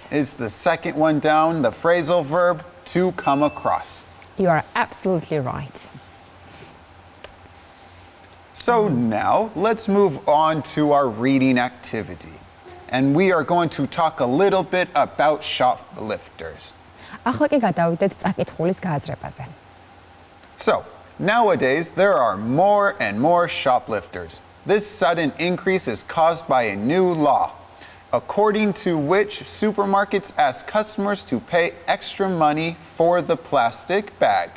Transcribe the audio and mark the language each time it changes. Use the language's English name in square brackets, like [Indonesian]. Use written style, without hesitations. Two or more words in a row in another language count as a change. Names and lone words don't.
[English] Is the second one down, the phrasal verb to come across. You are absolutely right. So now let's move on to our reading activity. And we are going to talk a little bit about shoplifters. [Georgian] ახლა კი გადავიდეთ წაკითხulis გააზრებაზე. [English] So, nowadays there are more and more shoplifters. This sudden increase is caused by a new law, according to which supermarkets ask customers to pay extra money for the plastic bag.